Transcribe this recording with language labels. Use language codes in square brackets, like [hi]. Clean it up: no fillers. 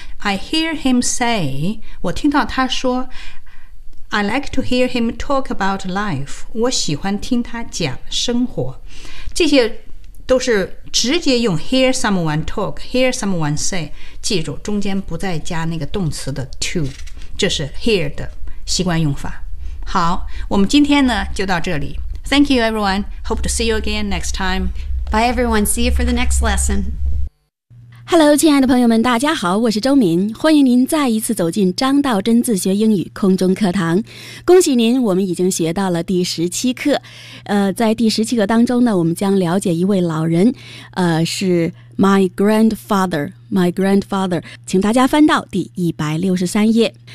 [en] I hear him say， [zh] 我听到他说 [en] I like to hear him talk about life， [zh] 我喜欢听他讲生活。这些都是直接用 [en] hear someone talk, hear someone say, [zh] 记住中间不再加那个动词的 to, 这是 hear 的习惯用法。好，我们今天呢就到这里。 [en] Thank you everyone, hope to see you again next time. Bye everyone, see you for the next lesson. [zh] Hello, 亲爱的朋友们大家好，我是周敏，欢迎您再一次走进张道真自学英语空中课堂。恭喜您，我们已经学到了第十七课。在第十七课当中呢，我们将了解一位老人，是 [en] my grandfather, [zh] 请大家翻到第163页。